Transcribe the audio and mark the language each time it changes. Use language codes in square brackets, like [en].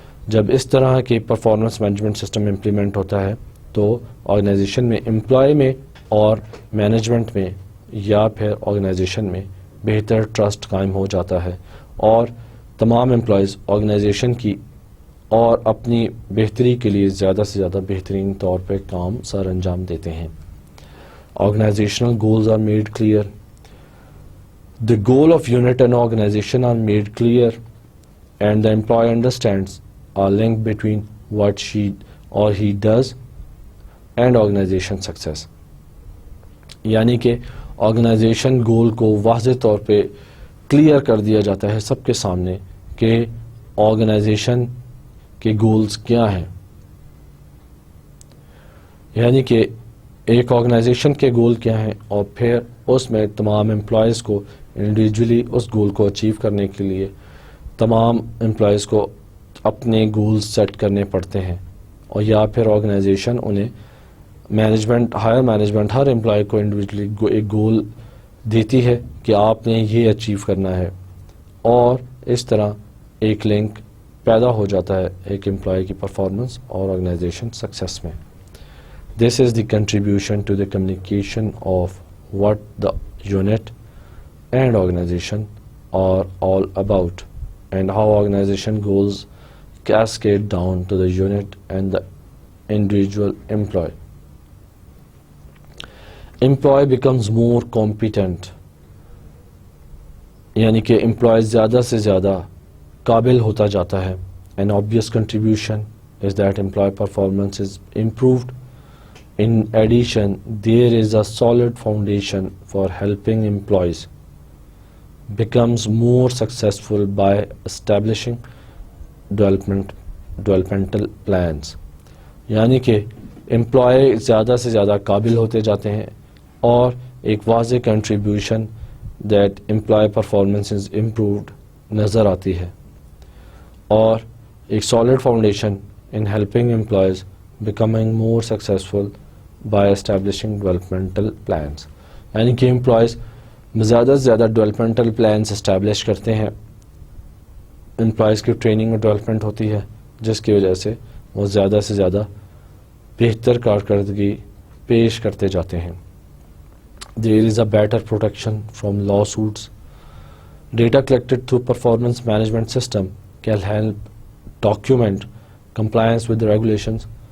[ur] جب اس طرح کے پرفارمنس مینجمنٹ سسٹم امپلیمنٹ ہوتا ہے تو آرگنائزیشن میں, امپلائی میں اور مینجمنٹ میں یا پھر آرگنائزیشن میں بہتر ٹرسٹ قائم ہو جاتا ہے اور تمام امپلائیز آرگنائزیشن کی اور اپنی بہتری کے لیے زیادہ سے زیادہ بہترین طور پہ کام سر انجام دیتے ہیں. [en] Organizational goals are made clear. The goal of unit and organization are made clear and the employee understands a link between what she or he does and organization success. [ur] یعنی کہ آرگنائزیشن گول کو واضح طور پہ کلیئر کر دیا جاتا ہے سب کے سامنے کہ آرگنائزیشن کے گولز کیا ہیں. یعنی کہ ایک آرگنائزیشن کے گول کیا ہیں اور پھر اس میں تمام امپلائیز کو انڈیویجولی اس گول کو اچیو کرنے کے لیے تمام امپلائیز کو اپنے گولز سیٹ کرنے پڑتے ہیں اور یا پھر آرگنائزیشن انہیں مینجمنٹ, ہائر مینجمنٹ ہر امپلائی کو انڈیویجولی ایک گول دیتی ہے کہ آپ نے یہ اچیو کرنا ہے اور اس طرح ایک لنک پیدا ہو جاتا ہے ایک امپلائی کی پرفارمنس اور آرگنائزیشن سکسیس میں. [en] This is the contribution to the communication of what the unit and organization are all about and how organization goals cascade down to the unit and the individual employee. Employee becomes more competent. [ur] یعنی کہ employee زیادہ سے زیادہ قابل ہوتا جاتا ہے. [en] An obvious contribution is that employee performance is improved. In addition, there is a solid foundation for helping employees becomes more successful by establishing developmental plans. [ur] یعنی کہ امپلائی زیادہ سے زیادہ قابل ہوتے جاتے ہیں اور ایک واضح contribution [en] that employee performance is improved [ur] نظر آتی ہے اور ایک [en] Solid foundation in helping employees becoming more successful by establishing developmental plans. [ur] یعنی کہ امپلائز زیادہ سے زیادہ ڈیولپمنٹل پلانس اسٹیبلش کرتے ہیں، امپلائز کی ٹریننگ اور ڈیولپمنٹ ہوتی ہے، جس کی وجہ سے وہ زیادہ سے زیادہ بہتر کارکردگی پیش کرتے جاتے ہیں. [en] There is a better protection from lawsuits. Data collected through performance management system can help document compliance with the regulations.